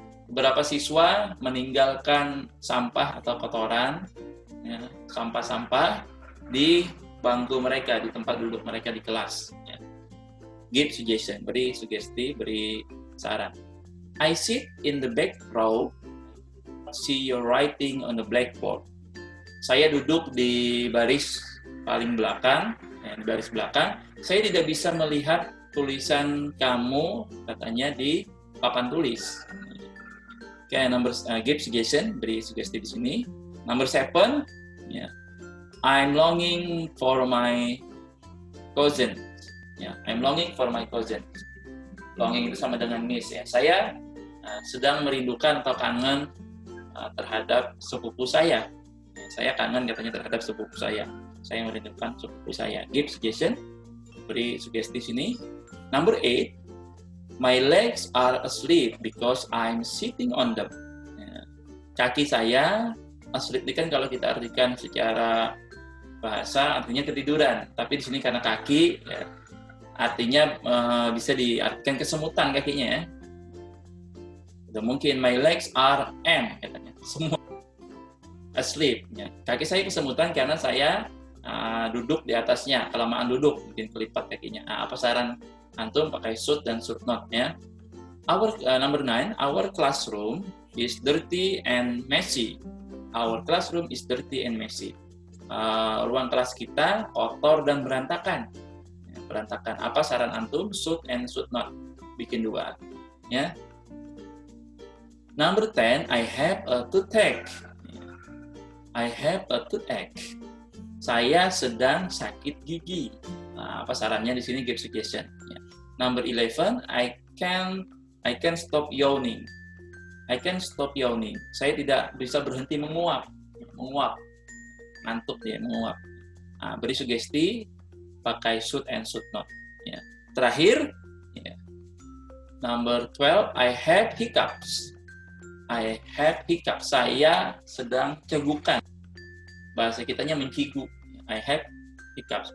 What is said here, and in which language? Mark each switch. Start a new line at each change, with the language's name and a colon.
Indonesian: Beberapa siswa meninggalkan sampah atau kotoran, ya, sampah-sampah di bangku mereka, di tempat duduk mereka di kelas. Ya.
English: Give suggestion,
Indonesian: beri sugesti, beri saran.
English: I sit in the back row, see your writing on the blackboard.
Indonesian: Saya duduk di baris paling belakang, ya, di baris belakang. Saya tidak bisa melihat tulisan kamu, katanya, di papan tulis. Okay,
English: give suggestion,
Indonesian: beri sugesti di sini.
English: Number 7, ya, I'm longing for my cousin. Ya, I'm longing for my cousin.
Indonesian: Longing itu sama dengan miss, ya. Saya sedang merindukan atau kangen terhadap sepupu saya. Saya kangen, katanya, terhadap sepupu saya. Saya merindukan sepupu saya.
English: Give suggestion,
Indonesian: beri sugesti sini.
English: Number 8, my legs are asleep because I'm sitting on them.
Indonesian: Kaki saya asleep ini kan kalau kita artikan secara bahasa artinya ketiduran, tapi di sini karena kaki, ya, artinya bisa diartikan kesemutan kakinya, ya. Udah mungkin
English: my legs are
Indonesian: katanya, semua asleep, ya. Kaki saya kesemutan karena saya duduk di atasnya, kelamaan duduk, mungkin kelipat kakinya. Apa saran antum? Pakai should dan should not, ya.
English: Number 9, our classroom is dirty and messy. Our classroom is dirty and messy.
Indonesian: Ruang kelas kita kotor dan berantakan. Ya, berantakan. Apa saran antum?
English: Should and should not.
Indonesian: Bikin 2, ya.
English: Number 10, I have a toothache. I have a toothache.
Indonesian: Saya sedang sakit gigi. Apa sarannya di sini?
English: Give suggestion.
Indonesian: Ya.
English: Number 11, I can stop yawning. I can stop yawning.
Indonesian: Saya tidak bisa berhenti menguap. Ngantuk dia, menguap. Beri sugesti, pakai
English: should and should not.
Indonesian: Ya. Terakhir, ya.
English: Number 12, I have hiccups. I have hiccups.
Indonesian: Saya sedang cegukan. Bahasa kitanya mencigu.
English: I have hiccups.